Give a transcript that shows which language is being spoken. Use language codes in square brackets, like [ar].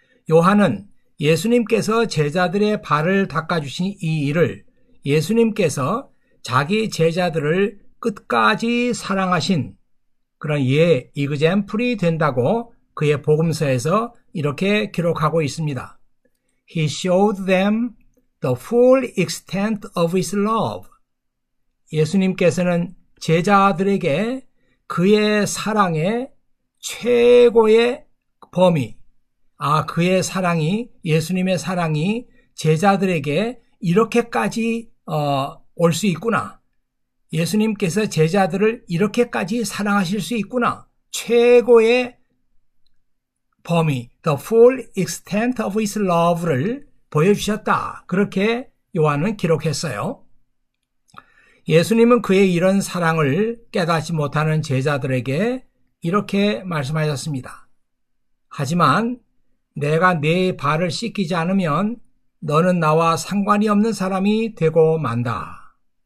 [ko] 요한은 예수님께서 제자들의 발을 닦아주신 이 일을 예수님께서 자기 제자들을 끝까지 사랑하신 그런 example이 된다고 그의 복음서에서 이렇게 기록하고 있습니다. [en] He showed them the full extent of his love. [ko] 예수님께서는 제자들에게 그의 사랑의 최고의 범위, 그의 사랑이, 예수님의 사랑이 제자들에게 이렇게까지 올 수 있구나. 예수님께서 제자들을 이렇게까지 사랑하실 수 있구나. 최고의 범위, [en] the full extent of his love [ko] 를 보여주셨다. 그렇게 요한은 기록했어요. 예수님은 그의 이런 사랑을 깨닫지 못하는 제자들에게 이렇게 말씀하셨습니다. 하지만 내가 네 발을 씻기지 않으면 너는 나와 상관이 없는 사람이 되고 만다.